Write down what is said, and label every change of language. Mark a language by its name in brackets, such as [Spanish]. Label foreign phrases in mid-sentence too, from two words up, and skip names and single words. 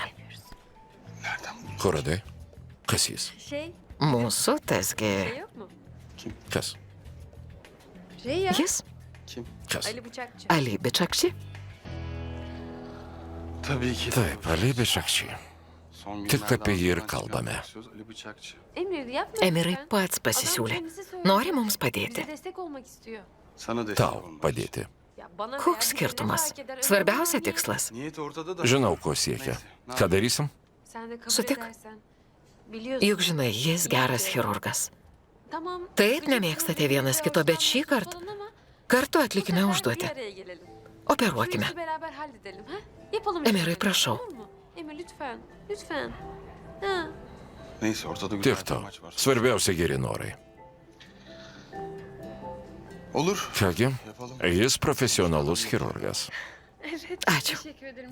[Lithuanian] Kur radai? Kas jis? [Turkish] Şey [Lithuanian] Mūsų tasgi [Turkish] yok mu? [Lithuanian] Kas? [Turkish] Şey ya. [Lithuanian] jis, Kas? [Turkish] Ali Bıçakçı. [Lithuanian] Ali Bičakši. [Turkish] Tabii ki. [Lithuanian] Taip, Alibė Šakčiai. [Turkish] Son [Lithuanian] Tik [Turkish] günlerde [Lithuanian] apie jį ir [Turkish] ağzından çıkan [Lithuanian] kalbame. [Turkish] söz Ali Bıçakçı. Emir yapma. [Lithuanian] Emirai [Turkish] lütfen. [Lithuanian] pats [Turkish] Adam [Lithuanian] pasisiūlė. [Turkish] kendisi söylüyor. [Lithuanian] Nori mums padėti. [Turkish] Bize destek olmak istiyor. Sana destek [Lithuanian] Tau [Turkish] olmak. [Lithuanian] padėti. [Turkish] Ya bana [Lithuanian] Koks [Turkish] verdiği ne [Lithuanian] skirtumas? [Turkish] fark eder? [Lithuanian] Svarbiausia [Turkish] Önemli [Lithuanian] tikslas. [Turkish] Niyet ortada da. [Lithuanian] Žinau, ko siekia. Ką darysim? [Turkish] Sen de kabul [Lithuanian] Sutik. [Turkish] edersen. Biliyorsun. [Lithuanian] Juk žinai, jis geras chirurgas. [Turkish] Tamam. [Lithuanian] Taip, [Turkish] gıcık [Lithuanian] nemėgstate [Turkish] olabilir, [Lithuanian] vienas kito, bet šį kart [Turkish] falan ama [Lithuanian] kartu [Turkish] bu [Lithuanian] atlikime [Turkish] sefer [Lithuanian] užduotį. [Turkish] bir araya gelelim. [Lithuanian] Operuokime. [Turkish] Şu işi beraber halledelim ha? Yapalım. [Lithuanian] Emirai, [Turkish] işte. [Lithuanian] prašau. [Turkish] Olur mu? Emir lütfen. Lütfen. Ha. Neyse ortada güzel [Lithuanian] Tiek [Turkish] bir [Lithuanian] to. [Turkish] maç var. [Lithuanian] Svarbiausia geri norai. [Turkish] Olur. [Lithuanian] Kągi, [Turkish] Yapalım. [Lithuanian] jis profesionalus chirurgas. [Turkish] Evet. [Lithuanian] Ačiū. [Turkish] Teşekkür ederim.